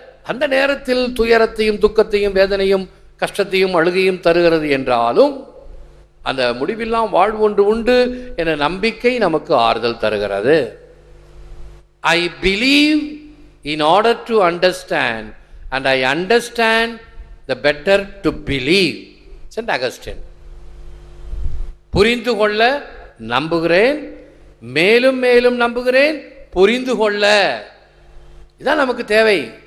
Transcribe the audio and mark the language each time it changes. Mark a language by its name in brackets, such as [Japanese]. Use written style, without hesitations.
[Tamil] அந்த நேரத்தில் துயரத்தையும் துக்கத்தையும் வேதனையும் கஷ்டத்தையும் அழுகையும் தருகிறது என்றாலும் அந்த முடிவில்லாம் வாழ்வு ஒன்று உண்டு என்ற நம்பிக்கை நமக்கு ஆறுதல் தருகிறது. [English] I believe in order to understand, and I understand the better to believe. Saint Augustine. [Tamil] புரிந்து கொள்ள நம்புகிறேன், மேலும் மேலும் நம்புகிறேன், புரிந்து கொள்ள. இதான் நமக்கு தேவை.